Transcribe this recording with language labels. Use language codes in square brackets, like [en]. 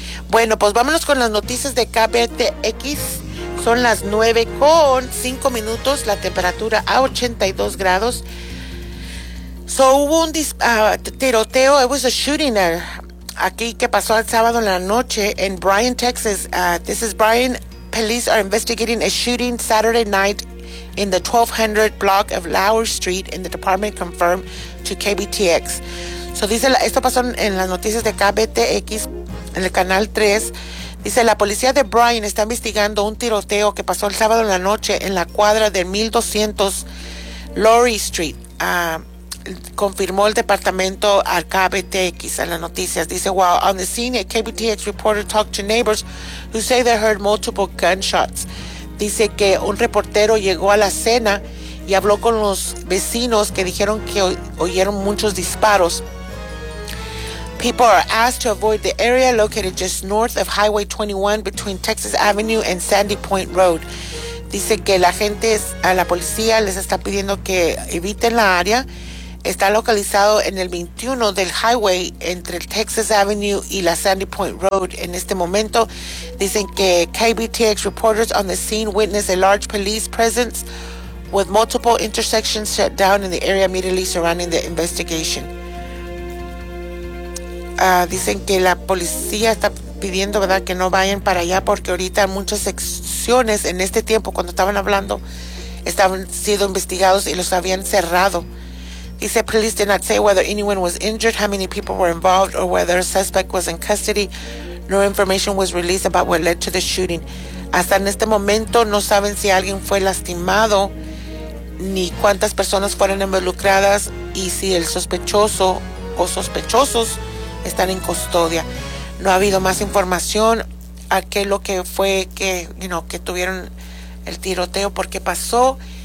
[es] Bueno, pues vámonos con las noticias de KBTX. Son las 9:05, la temperatura a 82 grados. Hubo un tiroteo, [en] it was a shooting [es] aquí que pasó el sábado en la noche en Bryan, Texas. [en] This is Bryan. Police are investigating a shooting Saturday night in the 1200 block of Lower Street, and the department confirmed to KBTX. [es] Dice, esto pasó en las noticias de KBTX, en el canal 3. Dice, la policía de Bryan está investigando un tiroteo que pasó el sábado en la noche en la cuadra del 1200 Lower Street. Confirmó el departamento al KBTX en las noticias. Dice, [en] while on the scene, a KBTX reporter talked to neighbors who say they heard multiple gunshots. [es] Dice que un reportero llegó a la escena y habló con los vecinos que dijeron que oyeron muchos disparos. [en] People are asked to avoid the area located just north of Highway 21 between Texas Avenue and Sandy Point Road. [es] Dice que la gente, a la policía, les está pidiendo que eviten la área. Está localizado en el 21 del highway entre el Texas Avenue y la Sandy Point Road. En este momento, dicen que [en] KBTX reporters on the scene witnessed a large police presence with multiple intersections shut down in the area immediately surrounding the investigation. [es] Dicen que la policía está pidiendo, ¿verdad?, que no vayan para allá porque ahorita muchas secciones en este tiempo, cuando estaban hablando, estaban siendo investigados y los habían cerrado. [en] He said police did not say whether anyone was injured, how many people were involved, or whether a suspect was in custody. No information was released about what led to the shooting. [es] Hasta en este momento no saben si alguien fue lastimado, ni cuántas personas fueron involucradas, y si el sospechoso o sospechosos están en custodia. No ha habido más información a qué lo que fue que tuvieron el tiroteo, por qué pasó.